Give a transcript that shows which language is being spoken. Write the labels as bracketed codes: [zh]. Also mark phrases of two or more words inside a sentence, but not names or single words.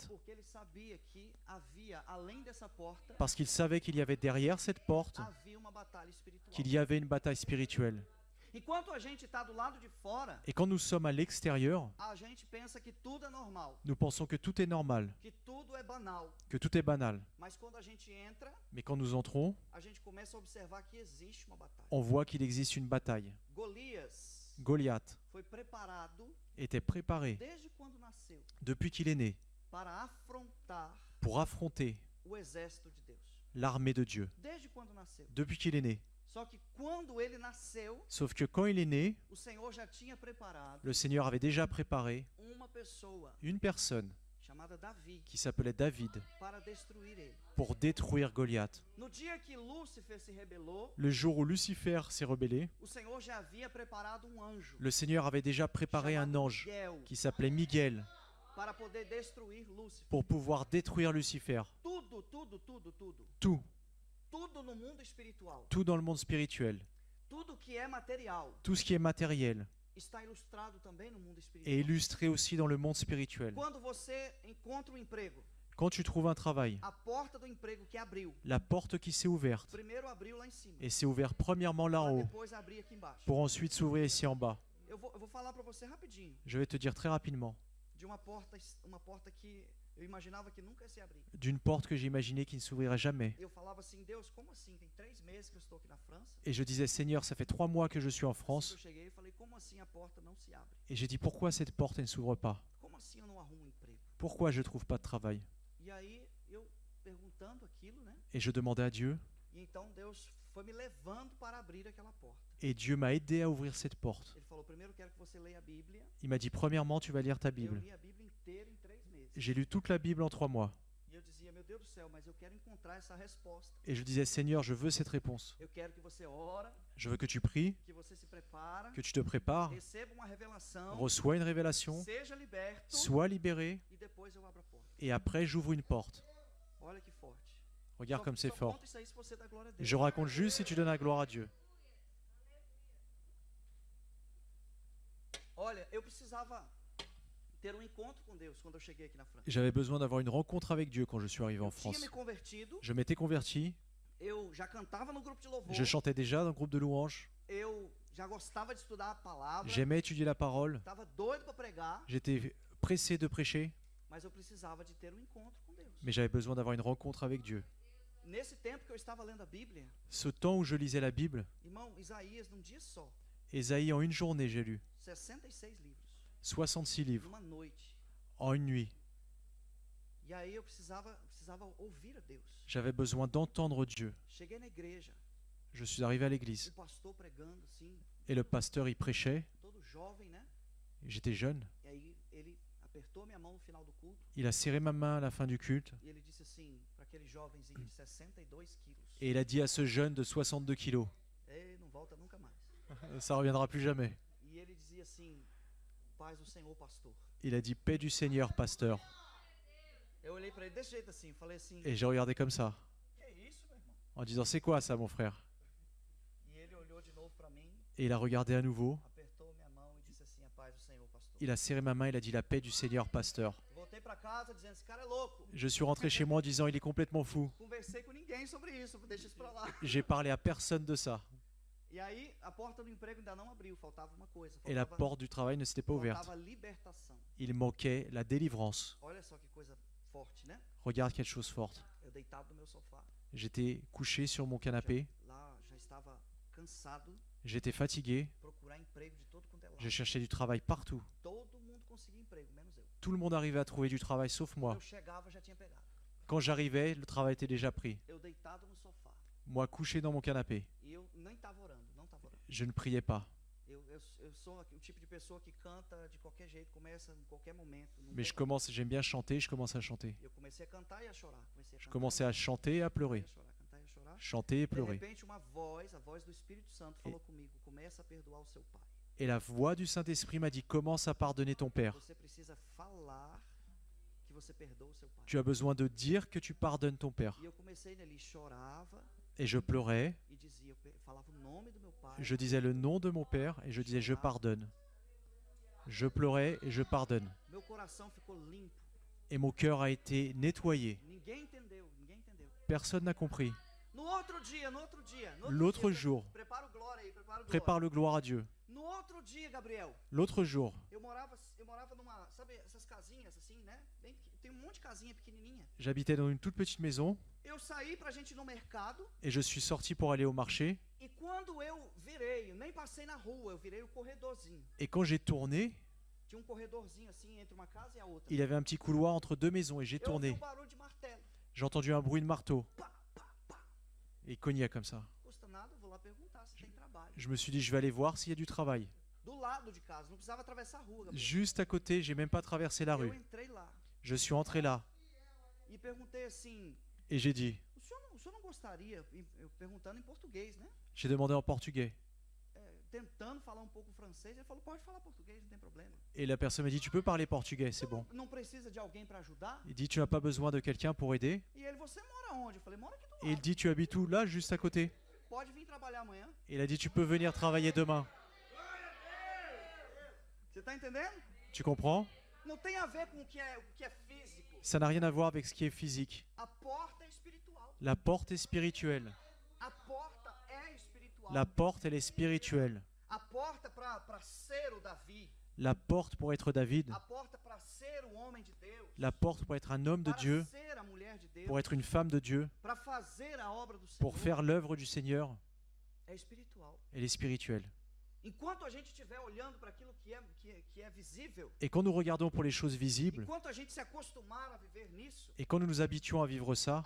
[pt] Porque ele sabia que havia, além dessa porta, [fr] Parce qu'il savait qu'il y avait derrière cette porte, [pt] havia uma batalha espiritual. [fr] qu'il y avait une bataille spirituelle. [pt] Enquanto a gente está do lado de fora, [fr] Et quand nous sommes à l'extérieur, [pt] a gente pensa que tudo é normal, [fr] nous pensons que tout est normal, [pt] que tudo é banal. [fr] que tout est banal. [pt] Mas quando a gente entra, [fr] Mais quand nous entrons, [pt] a gente começa a observar que existe uma batalha. [fr] on voit qu'il existe une bataille. [pt] Golias [fr] Goliath [pt] foi preparado [fr] était préparé [pt] desde quando nasceu [fr] depuis qu'il est né [pt] para afrontar [fr] pour affronter [pt] o exército de Deus. [fr] l'armée de Dieu. [pt] Desde quando nasceu. [fr] Depuis qu'il est né. [pt] Só que quando ele nasceu, [fr] Sauf que quand il est né, [pt] o Senhor já tinha preparado [fr] le Seigneur avait déjà préparé [pt] uma pessoa [fr] une personne [pt] chamada Davi [fr] qui s'appelait David [pt] para destruir ele. [fr] pour détruire Goliath. [pt] No dia que Lúcifer se rebelou, [fr] Le jour où Lucifer s'est rebellé, [pt] o Senhor já havia preparado um anjo [fr] le Seigneur avait déjà préparé un [pt] chamado [fr] ange [pt] Miguel [fr] qui s'appelait Miguel [pt] para poder destruir Lúcifer. [fr] pour pouvoir détruire Lucifer. [pt] Tudo, tudo, tudo, tudo. [fr] Tout, [pt] Tudo no mundo espiritual. [fr] tout dans le monde spirituel, [pt] Tudo que é material [fr] tout ce qui est matériel [pt] está ilustrado também no mundo [fr] est [pt] espiritual. [fr] illustré aussi dans le monde spirituel. [pt] Quando você encontra um emprego, [fr] Quand tu trouves un travail, [pt] a porta do emprego que abriu, [fr] la porte qui s'est ouverte, [pt] primeiro abriu lá em cima, [fr] et s'est ouverte premièrement là [pt] para [fr] en haut, [pt] depois abrir aqui embaixo. [fr] pour ensuite s'ouvrir ici en bas. [pt] Eu vou falar para você rapidinho [fr] Je vais te dire très rapidement [pt] de uma porta que eu imaginava que nunca ia se abrir. [fr] d'une porte que j'imaginais qui ne s'ouvrirait jamais. [pt] Eu falava assim, Deus, como assim? Tem 3 meses que eu estou aqui na França. [fr] Et je disais, Seigneur, ça fait 3 mois que je suis en [pt] Assim que [fr] France, [pt] eu cheguei, eu falei, como assim a porta não se abre? [fr] et j'ai dit, pourquoi cette porte elle ne s'ouvre pas? [pt] Como assim eu não arrumo um emprego? [fr] Pourquoi je ne trouve pas de travail? [pt] E aí eu perguntando aquilo, né? [fr] Et je demandais à Dieu, [pt] E então Deus foi me levando para abrir aquela porta. [fr] et Dieu m'a aidé à ouvrir cette porte. [pt] Ele falou, primeiro eu quero que você leia a Bíblia. [fr] Il m'a dit, premièrement, tu vas lire ta [pt] Eu [fr] Bible. [pt] li a Bíblia inteira em 3 meses. [fr] J'ai lu toute la Bible en 3 mois. [pt] E eu dizia, meu Deus do céu, mas eu quero encontrar essa resposta. [fr] Et je disais, Seigneur, je veux cette réponse. [pt] Eu quero que você ora, [fr] Je veux que tu pries, [pt] que você se prepara, [fr] que tu te prépares, [pt] receba uma revelação, [fr] reçois une révélation, [pt] seja liberto, [fr] sois libéré, [pt] e depois eu abro a porta. [fr] et après j'ouvre une porte. [pt] Olha que forte. [fr] Regarde comme c'est [pt] Só [fr] fort. [pt] conta isso aí se você dá glória a Deus. [fr] Je raconte juste si tu donnes la gloire à Dieu. [pt] Olha, eu precisava ter um encontro com Deus quando eu cheguei aqui na França. [fr] J'avais besoin d'avoir une rencontre avec Dieu quand je suis arrivé en [pt] Eu tinha [fr] France. [pt] me convertido, [fr] Je m'étais converti, [pt] eu já cantava no grupo de louvor, [fr] je chantais déjà dans le groupe de louanges, [pt] eu já gostava de estudar a palavra, [fr] j'aimais étudier la parole, [pt] estava doido para pregar, [fr] j'étais pressé de prêcher, [pt] mas eu precisava de ter um encontro com Deus. [fr] mais j'avais besoin d'avoir une rencontre avec Dieu. [pt] Nesse tempo que eu estava lendo a Bíblia, [fr] Ce temps où je lisais la Bible, [pt] irmão, Isaías, num dia só, [fr] Ésaïe, en une journée, j'ai lu [pt] 66 livros, [fr] 66 livres [pt] numa noite. [fr] en une nuit. [pt] E aí eu precisava precisava ouvir a Deus. [fr] J'avais besoin d'entendre Dieu. [pt] Cheguei na igreja, [fr] Je suis arrivé à [pt] o [fr] l'église [pt] pastor pregando assim, [fr] et le pasteur y prêchait. [pt] todo jovem, né? [fr] J'étais jeune. [pt] E aí ele apertou minha mão no final do culto [fr] Il a serré ma main à la fin du culte [pt] e ele disse assim para aquele jovenzinho de 62 quilos: [fr] et il a dit à ce jeune de 62 kilos, [pt] Ei, não volta nunca mais. [fr] ça reviendra plus jamais. [pt] E ele dizia assim: Paz do Senhor, pastor. [fr] Il a dit paix du Seigneur, pasteur. [pt] Eu olhei para ele desse jeito assim, falei assim: [fr] Et j'ai regardé comme ça, [pt] Que isso, meu irmão? [fr] en disant c'est quoi ça mon frère? [pt] E ele olhou de novo para mim, [fr] Et il a regardé à nouveau, [pt] apertou minha mão e disse assim: A paz do Senhor, pastor. [fr] il a serré ma main, il a dit la paix du Seigneur, pasteur. [pt] Voltei para casa dizendo: Esse cara é louco. [fr] Je suis rentré chez moi en disant il est complètement fou. [pt] Conversei com ninguém sobre isso, deixa isso para lá. [fr] J'ai parlé à personne de ça. [pt] E aí a porta do emprego ainda não abriu, faltava uma coisa, [fr] Et la [pt] faltava, [fr] porte du travail ne s'était pas ouverte. [pt] faltava libertação. [fr] Il manquait la délivrance. [pt] Olha só que coisa forte, né? [fr] Regarde quelle chose forte. [pt] Eu deitado no meu sofá, [fr] J'étais couché sur mon canapé, [pt] lá já estava cansado, [fr] j'étais fatigué, [pt] procurar emprego de todo quanto é lado. [fr] je cherchais du travail partout. [pt] Todo mundo conseguia emprego, menos eu. [fr] Tout le monde arrivait à trouver du travail sauf moi. [pt] Eu chegava, já tinha pegado. [fr] Quand j'arrivais, le travail était déjà pris. [pt] Eu deitado no sofá. [fr] Moi couché dans mon canapé, [pt] E eu nem estava orando, não estava orando. [fr] je ne priais pas. [pt] Eu sou o tipo de pessoa que canta de qualquer jeito, começa em qualquer momento. Não [fr] Mais [pt] tem- [fr] j'aime bien chanter, je commence à chanter. [pt] Eu comecei a cantar e a chorar. [fr] Je commençais à chanter et à pleurer. [pt] Cantar e a chorar. [fr] Chanter et [pt] De [fr] pleurer. [pt] repente, uma voz, a voz do Espírito Santo, falou comigo: começa a perdoar o seu pai. [fr] Et la voix du Saint-Esprit m'a dit commence à pardonner ton père. [pt] Você precisa falar que você perdoa o seu pai. [fr] Tu as besoin de dire que tu pardonnes ton père. [pt] E eu comecei nele, chorava [fr] Et je pleurais, [pt] e dizia, falava o nome do meu pai. [fr] je disais le nom de mon père et je disais je pardonne. Je pleurais et je pardonne. [pt] Meu coração ficou limpo. [fr] Et mon cœur a été nettoyé. [pt] Ninguém entendeu, ninguém entendeu. [fr] Personne n'a compris. [pt] No outro dia, [fr] L'autre jour, [pt] prepara o glória aí, prepara o glória. [fr] prépare le gloire à Dieu. [pt] No outro dia, Gabriel, [fr] L'autre jour, [pt] eu morava numa, sabe, essas casinhas assim, né? Tem um monte de casinha pequenininha. [fr] j'habitais dans une toute petite maison [pt] Eu saí pra gente ir no mercado [fr] et je suis sorti pour aller au marché. [pt] e quando eu virei, eu nem passei na rua, eu virei o corredorzinho. [fr] Et quand j'ai tourné, [pt] Tinha corredorzinho assim entre uma casa e a outra. [fr] il y avait un petit couloir entre deux maisons et j'ai [pt] Eu ouvi [fr] tourné. [pt] barulho de martelo. [fr] J'ai entendu un bruit de marteau [pt] Pá, pá, pá. [fr] et il cognait comme ça. [pt] Custa nada, eu vou lá perguntar se tem trabalho. [fr] Je me suis dit je vais aller voir s'il y a du travail. [pt] Do lado de casa, não precisava atravessar a rua, Gabriel. [fr] Juste à côté, j'ai même pas traversé la [pt] Eu [fr] rue. [pt] entrei lá [fr] Je suis entré là [pt] e perguntei assim: [fr] et j'ai dit, [pt] o senhor não gostaria, eu perguntando em português, né? [fr] j'ai demandé en portugais. [pt] Tentando falar um pouco francês, ele falou: pode falar português, não tem problema. [fr] Et la personne m'a dit tu peux parler portugais, c'est bon. [pt] Não precisa de alguém para ajudar? [fr] Il dit tu n'as pas besoin de quelqu'un pour aider. [pt] E ele: você mora onde? Eu falei: mora aqui do [fr] Et il [pt] lado. [fr] dit tu habites où? Là, juste à côté. [pt] Pode vir trabalhar amanhã. [fr] Et il a dit tu peux venir travailler demain. [pt] Você tá entendendo? [fr] Tu comprends? [pt] Não tem a ver com o que é físico. [fr] Ça n'a rien à voir avec ce qui est physique. [pt] A porta é espiritual. [fr] La porte est spirituelle. [pt] A porta é espiritual. [fr] La porte, elle est spirituelle. [pt] A porta para ser o Davi. [fr] La porte pour être David. [pt] A porta para ser o homem de Deus. [fr] La porte pour être un homme de [pt] Para [fr] Dieu. [pt] ser a mulher de Deus. [fr] Pour être une femme de Dieu. [pt] Para fazer a obra do Senhor. [fr] Pour faire l'œuvre du Seigneur. [pt] É espiritual. [fr] Elle est spirituelle. [pt] Enquanto a gente estiver olhando para aquilo que é visível, [fr] Et quand nous regardons pour les choses visibles, [pt] enquanto a gente se acostumar a viver nisso, [fr] et quand nous nous habituons à vivre ça,